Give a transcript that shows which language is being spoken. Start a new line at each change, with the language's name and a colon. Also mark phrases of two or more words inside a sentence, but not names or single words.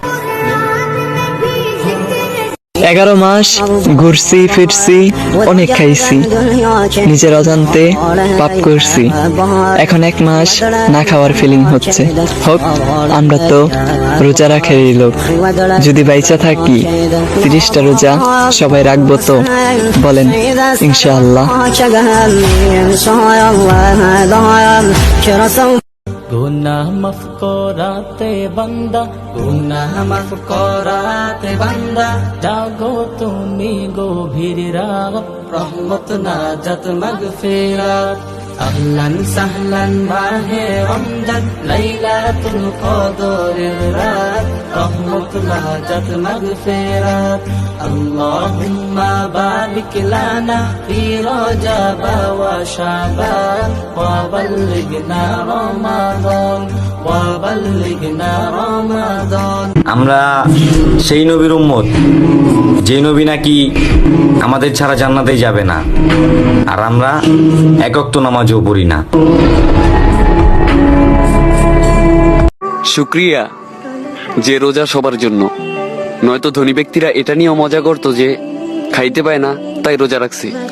Bangla: 11 মাস ঘুরছি ফিরছি, অনেক খাইছি, নিজের অজান্তে পাপ করছি। এখন 1 মাস না খাওয়ার ফিলিং হচ্ছে। হোক, আমরা তো রোজা রাখারই লোক। যদি বাইচা থাকি 30টা রোজা সবাই রাখবো তো? বলেন ইনশাআল্লাহ। গুনাহ মাফ করাতে বান্দা, গুনাহ মাফ করাতে বান্দা, জাগো তুমি গভীর রাত, রহমত নাজাত মাগফিরাত।
Arabic: أهلاً وسهلاً
Bangla: মাহে রমজান, লাইলাতুল কদরের রাত, রহমত নাজাত মাগফিরাত।
Arabic: اللهم بارك لنا في رجب وشعبان، وبلغنا رمضان، وبلغنا رمضان.
Bangla: আমরা সেই নবীর উম্মত যে নবী নাকি আমাদের ছাড়া জান্নাতে যাবে না, আর আমরা এক ওয়াক্ত নামাজও পড়ি না। শুক্রিয়া যে রোজা সবার জন্য, নয়তো ধনী ব্যক্তিরা এটা নিয়ে মজা করতো যে খাইতে পায় না তাই রোজা রাখছি।